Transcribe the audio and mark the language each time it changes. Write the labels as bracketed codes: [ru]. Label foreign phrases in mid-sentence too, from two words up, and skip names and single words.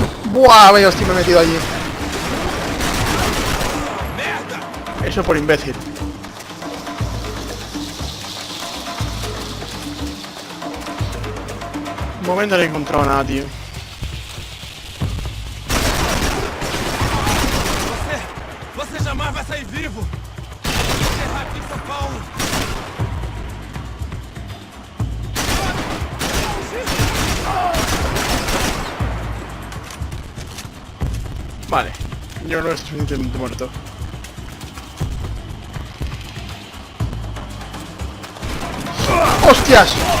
[es] Buah, vaya hostia, me he metido allí. Eso por imbécil. Un momento no he encontrado nada, tío. [pt] Você jamais vai sair vivo! Enterrar aqui em São Paulo! [es] Vale, yo creo que estoy suficientemente muerto. ¡Hostias!